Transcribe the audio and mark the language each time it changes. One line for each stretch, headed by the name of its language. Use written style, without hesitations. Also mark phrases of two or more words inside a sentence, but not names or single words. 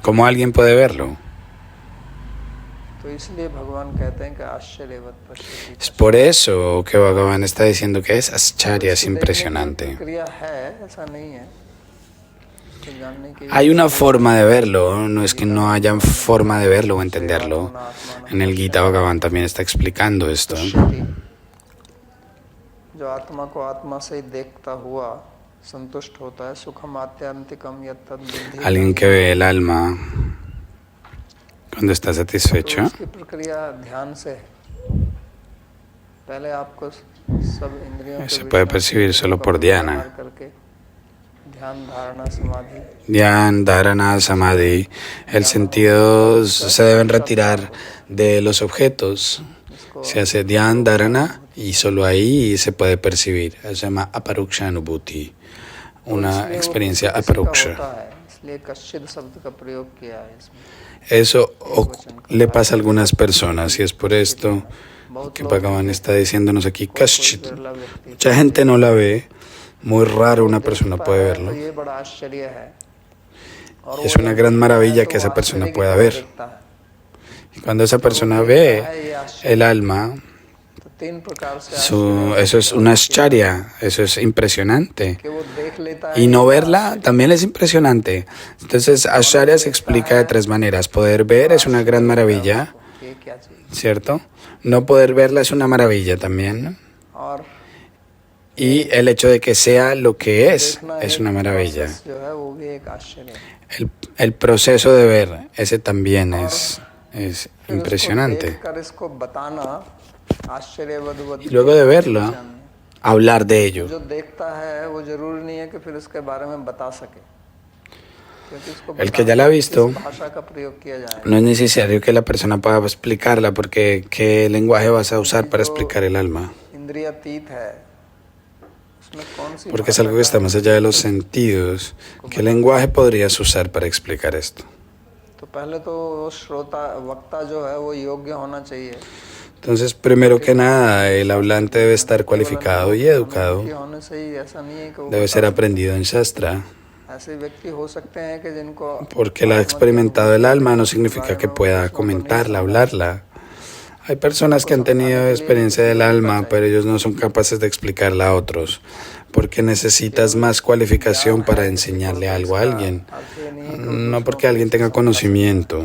Spanish: ¿Cómo alguien puede verlo?
Hindi: तो इसलिए भगवान कहते हैं कि
Sanskrit: आश्चर्यवत पश्यति।
Spanish: Es por eso que Bhagavan está diciendo que es ascharya, es impresionante.
Hindi: क्रिया है, ऐसा नहीं है। तो जानने की
Spanish: Hay una forma de verlo, no es que no haya forma de verlo o entenderlo. En el Gita Bhagavan también está explicando esto.
Hindi: जो आत्मा को आत्मा से ही देखता हुआ संतुष्ट होता है,
Sanskrit: सुखम आत्यंतिकम यत्तद् बुद्धि।
Spanish: Alguien que ve el alma cuando está satisfecho,
Hindi: उसकी प्रक्रिया ध्यान से है। पहले आपको सब इंद्रियों के
Spanish: se puede percibir solo por dhyana.
Hindi: करके ध्यान धारणा समाधि, Dhyan, धारणा, समाधि,
Spanish: el sentido se deben retirar de los objetos. Se hace
Hindi: ध्यान, धारणा
Spanish: y solo ahí se puede percibir. Se llama
Sanskrit: अपरोक्ष अनुभूति,
Spanish: una experiencia aparuksha.
Hindi: इसलिए कश्चिद शब्द का प्रयोग किया है इसमें।
Spanish: Eso le pasa a algunas personas y es por esto que Bhagavan está diciéndonos aquí, Kashchit. Mucha gente no la ve, muy raro una persona puede verlo.
Hindi: ये बड़ा आश्चर्य है, और
Spanish: Es una gran maravilla que esa persona pueda ver. Y cuando esa persona ve el alma,
Hindi: तो तीन प्रकार से
Spanish: eso es una ascharya, eso es impresionante.
Hindi: कि वो देख लेता है
Spanish: Y no verla también es impresionante. Entonces, ascharya se explica de tres maneras. Poder ver es una gran maravilla,
Hindi: कि ये क्या चीज,
Spanish: ¿cierto? No poder verla es una maravilla también.
Hindi: और
Spanish: Y el hecho de que sea lo que es
Hindi: देखना
Spanish: una
Hindi: एक
Spanish: maravilla.
Hindi: process जो है वो भी एक आश्चर्य है।
Spanish: El proceso de ver, ese también es
Hindi: फिर उसको
Spanish: impresionante.
Hindi: देखकर इसको बताना आश्चर्यवद
Spanish: Y luego de verlo, hablar de ello.
Hindi: जो देखता है वो जरूरी नहीं है कि फिर उसके बारे में बता सके, क्योंकि उसको
Spanish: El que ya la ha visto,
Hindi: किस भाषा का प्रयोग किया जाए।
Spanish: no es necesario que la persona pueda explicarla, porque ¿qué lenguaje vas a usar para explicar el alma?
Hindi: इंद्रियातीत है, उसमें कौन सी
Spanish: porque es
Hindi: भाषा
Spanish: algo que
Hindi: का
Spanish: está más allá de los sentidos. ¿Qué lenguaje podrías usar para explicar esto?
Hindi: तो पहले तो वो श्रोता वक्ता जो है वो योग्य होना चाहिए
Spanish: Entonces, primero que nada, el hablante debe estar cualificado y educado.
Hindi: कि होने से ही ऐसा नहीं है कि वो
Spanish: Debe ser aprendido en Shastra.
Hindi: ऐसे व्यक्ति हो सकते हैं कि जिनको
Spanish: Porque él ha experimentado el alma no significa que pueda comentarla, hablarla. Hay personas que han tenido experiencia del alma, pero ellos no son capaces de explicarla a otros, porque necesitas más cualificación para enseñarle algo a alguien. No porque alguien tenga conocimiento